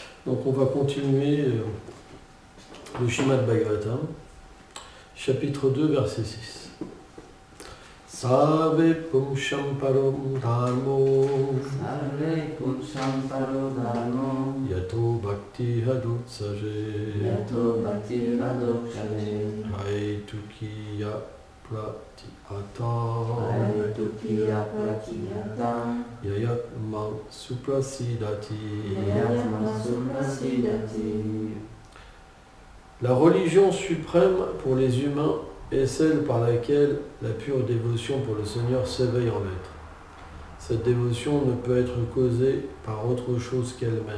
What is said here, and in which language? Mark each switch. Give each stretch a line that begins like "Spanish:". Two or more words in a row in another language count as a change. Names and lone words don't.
French: Donc on va continuer le Srimad Bhagavatam, chapitre 2, verset 6.
Sanskrit: सवे पुंशम् परम् धर्मो यतो भक्ति हदुत्सजे हैतुकिय प्रतिहत ययत् मम् सुप्रसिदति.
French: La religion suprême pour les humains est celle par laquelle la pure dévotion pour le Seigneur s'éveille en l'être. Cette dévotion ne peut être causée par autre chose qu'elle-même.